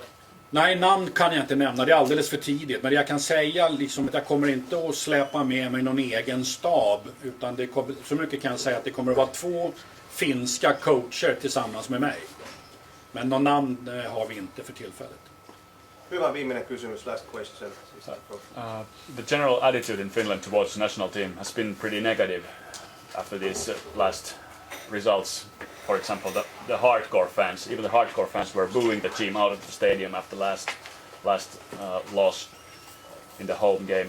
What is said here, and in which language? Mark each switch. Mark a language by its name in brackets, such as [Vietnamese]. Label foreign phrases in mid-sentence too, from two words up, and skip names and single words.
[Swedish] Nej, namn kan jag inte nämna. Det är alldeles för tidigt. Men jag kan säga liksom att jag kommer inte att släppa med mig någon egen stab. Utan det kommer, så mycket kan jag säga att det kommer att vara 2 finska coacher tillsammans med mig. Men någon namn har vi inte för tillfället. [Finnish] Hyvä viimeinen kysymys, [English] last question. The general attitude in Finland towards the national team has been pretty negative after these last results. For example, the hardcore fans, even the hardcore fans were booing the team out of the stadium after last loss in the home game.